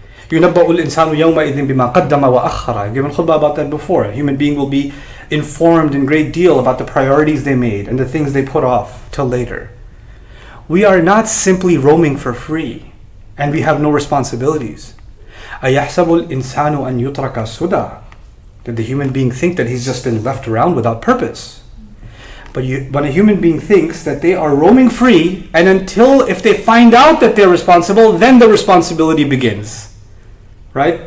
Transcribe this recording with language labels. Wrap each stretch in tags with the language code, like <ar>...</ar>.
<ar>يُنَبَّأُ الْإِنسَانُ يَوْمَئِذٍ بِمَا قَدَّمَ وَأَخَّرَ.</ar> <en>I've given khutbah about that before. A human being will be informed in great deal about the priorities they made and the things they put off till later. We are not simply roaming for free, and we have no responsibilities.</en> <ar>أَيَحْسَبُ الْإِنسَانُ أَنْ يُتْرَكَ سُدًى.</ar> <en>Did the human being think that he's just been left around without purpose? But when a human being thinks that they are roaming free, and until if they find out that they're responsible, then the responsibility begins. Right?</en>